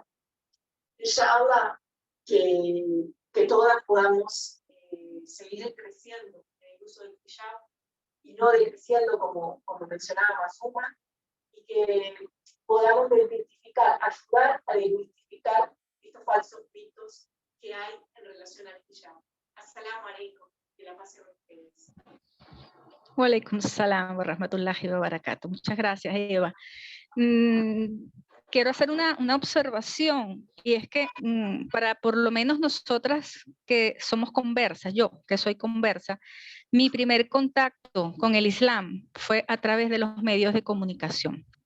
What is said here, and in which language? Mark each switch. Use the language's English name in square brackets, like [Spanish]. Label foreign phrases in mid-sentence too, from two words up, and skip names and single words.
[Spanish] Inshallah, que todas podamos seguir creciendo en el uso del hijab y no decreciendo como mencionaba Masuma, y que podamos desmitificar, ayudar a desmitificar estos falsos mitos que hay en relación al hijab. [Arabic] السلام عليكم, [Spanish] que la paz sea con ustedes. [Arabic] وعليكم السلام ورحمة الله وبركاته. [Spanish] Muchas gracias, Eva. Quiero hacer una observación, y es que para por lo menos nosotras que somos conversas, yo que soy conversa, mi primer contacto con el Islam fue a través de los medios de comunicación.